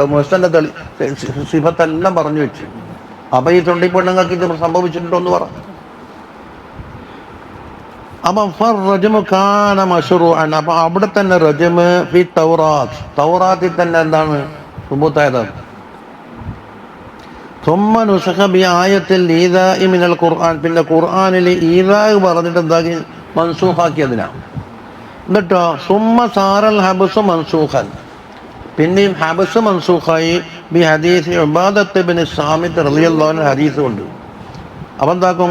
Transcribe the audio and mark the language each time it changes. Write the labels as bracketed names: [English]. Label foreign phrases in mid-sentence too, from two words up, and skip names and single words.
[Malayalam] മുഹ്സന്റെ സിഫത്തെല്ലാം പറഞ്ഞു വെച്ചു. അപ്പൊ ഈ തൊണ്ടി പെണ്ണുങ്ങൾക്ക് ഇത് സംഭവിച്ചിട്ടുണ്ടോ എന്ന് പറ. [Arabic] അപ്പൊ الرجم كان مشروعا. [Malayalam] അപ്പൊ അവിടെ തന്നെ [Arabic] الرجم في التوراة, [Malayalam] തൗറാത്തിൽ തന്നെ എന്താണ് സുബൂത്തായത്. [Arabic] ثم نسخ بآية الإيذاء من القرآن. [Malayalam] പിന്നെ ഖുർആനിൽ ഈദാ പറഞ്ഞിട്ട് എന്താക്കി? മൻസൂഖാക്കിയതിനാ. എന്നിട്ടോ [Arabic] ثم صار الحبس منسوخا. [Malayalam] പിന്നെയും ഹബ്സ് മൻസൂഖായി [Arabic] بحديث عبادة بن الصامت رضي الله عنه [Malayalam] ഹദീസ് കൊണ്ട്. അപ്പം എന്താക്കും?